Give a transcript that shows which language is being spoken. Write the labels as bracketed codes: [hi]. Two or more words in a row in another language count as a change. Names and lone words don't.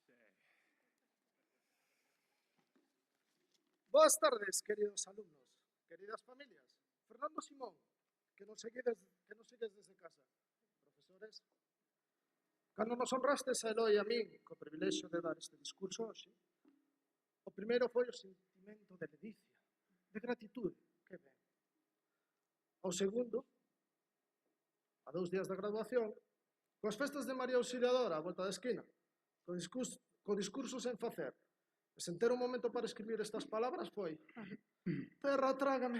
[es] Buenas tardes, queridos alumnos, queridas familias. Fernando Simón, que nos sigues desde casa. Profesores, [gl] cando nos honrastes a Eloi e a min co privilexio de dar este discurso hoxe, o primeiro foi o sentimento de ledicia, de gratitude, que ben. O segundo, a 2 días da graduación, coas festas de María Auxiliadora á volta da esquina, co discurso sen facer, e sen ter un momento para escribir estas palabras foi terra, trágame.